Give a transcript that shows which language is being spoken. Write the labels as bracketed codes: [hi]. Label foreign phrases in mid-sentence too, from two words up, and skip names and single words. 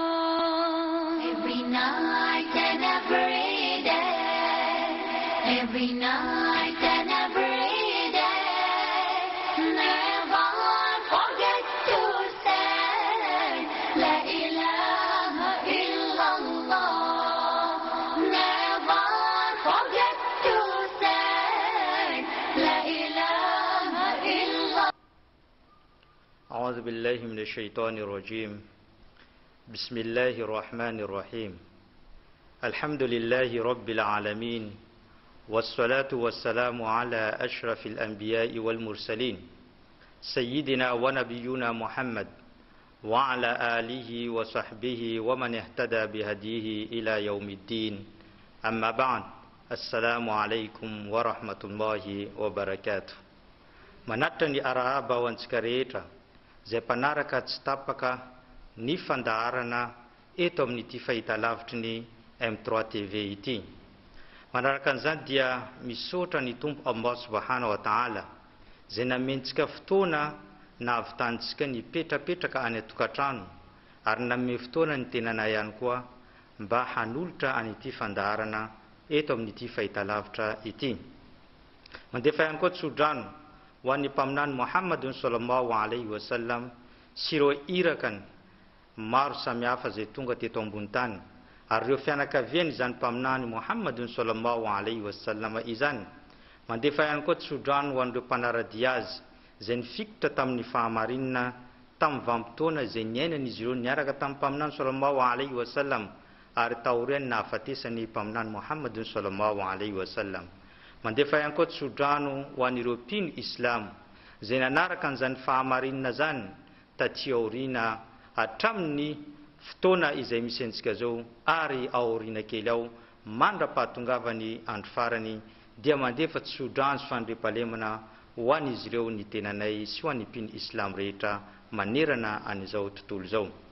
[en] Every night and every day, every night and every day, never forget to say [ar] لا إله إلا الله. [en] Never forget to say [ar] لا إله إلا الله. أعوذ بالله من الشيطان الرجيم. بسم الله الرحمن الرحيم. الحمد لله رب العالمين، والصلاة والسلام على أشرف الأنبياء والمرسلين سيدنا ونبينا محمد وعلى آله وصحبه ومن اهتدى بهديه إلى يوم الدين. أما بعد، السلام عليكم ورحمة الله وبركاته. [mg] Manatitra ny arahabahoantsika rehetra zay mpanaraka tsy tapaka ny fandaharana eto amin'ity fahitalavitry ny M3 TV ity. Manaraka an'izany dia misaotra ny Tompo Allah [ar] سبحانه وتعالى [mg] zay namentsika fotoana nahavitantsika ny petrapetraka any atokantrano ary name fotoana ny tenana ihany koa mba hanolotra an'ity fandaharana eto amin'ity fahitalavitra ity. Mandefa ihany koa tsodrano ho an'ny mpaminany Muhammadun [ar] صلى الله عليه وسلم [mg] sy ireo irakany maro samihafa zay tonga teto ambony tany ary ireo fianakaviany izany mpaminany Muhammadun [ar] صلى الله عليه وسلم [mg] izany. Mandefa ihany koa tsodrano ho an'ireo mpanaradia azy zay nifikitra tamin'ny fahamarinana tamin'ny vanim-potoana zay niainan'izy ireo niaraka tamin'ny mpaminany [ar] صلى الله عليه وسلم [mg] ary taoriany nahafatesany mpaminany Muhammadun [ar] صلى الله عليه وسلم. [mg] Mandefa ihany koa tsodrano ho an'ireo mpino Islam zay nanaraka an'izany fahamarinana zany taty aoriana hatramin'ny fotoana izay misy antsika zao ary aoriana kely ao mandra-pahatongavany andro farany, dia mandefa tsodrano sy fandriampahalemana ho an'izy ireo ny tenanay sy ho an'ny mpino Islam rehetra manerana an'izao tontolo zao.